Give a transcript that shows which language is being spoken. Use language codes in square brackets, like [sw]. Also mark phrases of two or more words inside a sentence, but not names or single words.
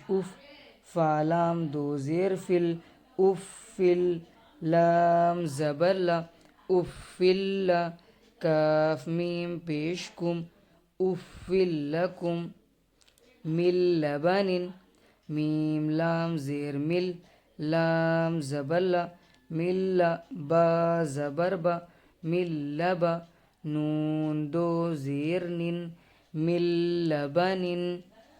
[ur] اف، فا لام دو زیر فل، افل، لام زبر لا، افل لا، کاف میم پیش کم، افل لکم، من لبن، میم لام زیر مل، لام زبر لا، مل، با زبر با، من لبا، نون دو زیر نن، من لبن،